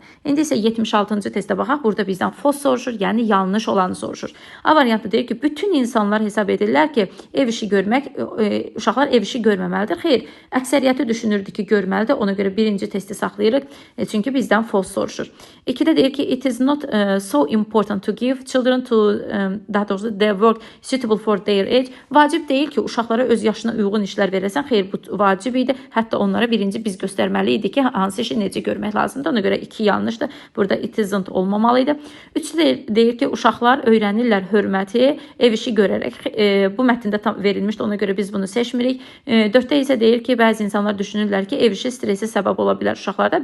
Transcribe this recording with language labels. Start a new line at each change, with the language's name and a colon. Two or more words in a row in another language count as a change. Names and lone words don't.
Azerbaijani: İndi isə 76-cı testə baxaq. Burada bizdən false soruşur, yəni yanlış olanı soruşur. A variantı deyir ki, bütün insanlar hesab edirlər ki, ev işi görmək, uşaqlar ev işi görməməlidir. Xeyr, əksəriyyəti düşünürdü ki, görməlidir. Ona görə birinci testi saxlayırıq. Çünki bizdən false soruşur. 2-də deyir ki,
English: it is not so important to give children to,
Azerbaijani: daha doğrusu
English: their work suitable for their age.
Azerbaijani: Vacib deyil ki, uşaqlara öz yaşına uyğun işlər verəsən. Xeyr, bu vacib idi. Hətta onlara birinci biz göstərməli idi ki, hansı işi necə görmək lazımdır. Ona görə 2 yanlışdır. yazılmışdı. Burada
English: it isn't
Azerbaijani: olmamalıydı. 3-də deyir ki, uşaqlar öyrənirlər hörməti ev işi görərək. Bu mətndə tam verilmişdi, ona görə biz bunu seçmirik. 4-də isə deyir ki, bəzi insanlar düşünürlər ki, ev işi stresi səbəb ola bilər uşaqlarda.